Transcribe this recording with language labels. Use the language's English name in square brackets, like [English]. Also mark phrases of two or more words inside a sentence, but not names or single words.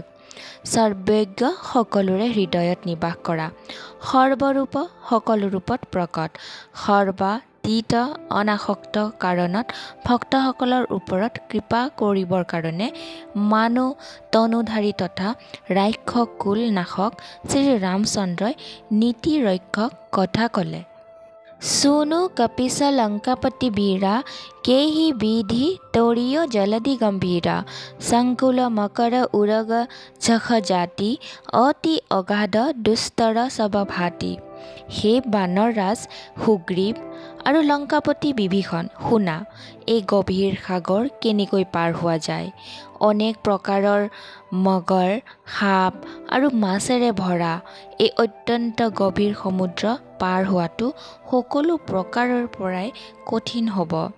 [Assamese] সৰ্বজ্ঞ সকলোৰে হৃদয়ত নিবাস কৰা, সৰ্বৰূপ সকলো ৰূপত প্ৰকট, সৰ্বাতীত অনাসক্ত কাৰণত ভক্তসকলৰ ওপৰত কৃপা কৰিবৰ কাৰণে মানুহ তনুধাৰী তথা ৰাক্ষস কুল নাশক শ্ৰীৰামচন্দ্ৰই নীতি ৰক্ষক কথা ক'লে। [Awadhi] सुनु कपिस लंकापति वीरा, केहि विधि तोरियो जलधि गंभीरा, संकुल मकर उरग झख जाति, अति अगाध दुस्तर सब भाति। [Assamese] हे बाনৰ ৰাজ সুগ্ৰীৱ আৰু লংকাপতি বিভীষণ, শুনা, এই গভীৰ সাগৰ কেনেকৈ পাৰ হোৱা যায়। অনেক প্ৰকাৰৰ মগৰ, সাপ আৰু মাছেৰে ভৰা এই অত্যন্ত গভীৰ সমুদ্ৰ পাৰ হোৱাটো সকলো প্ৰকাৰৰ পৰাই কঠিন হ'ব।